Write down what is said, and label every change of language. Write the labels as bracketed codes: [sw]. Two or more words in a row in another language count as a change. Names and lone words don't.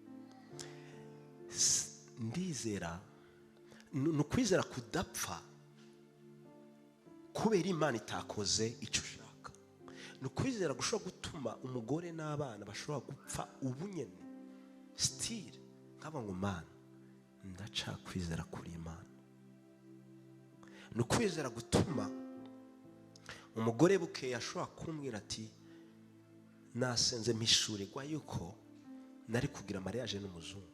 [rw] Ndizera ni kwizera kudapfa kubera Imana itakoze icyo ushaka. Ni kwizera gushobora gutuma umugore n'abana bashobora gupfa ubunyene still nkaba ngo Mana ndacakwizera kuri Imana. Ni ukwizera gutuma umugore bukeye ashobora kumbwira ati nasenze mpishurirwa yuko nari kugira mariage n'umuzungu.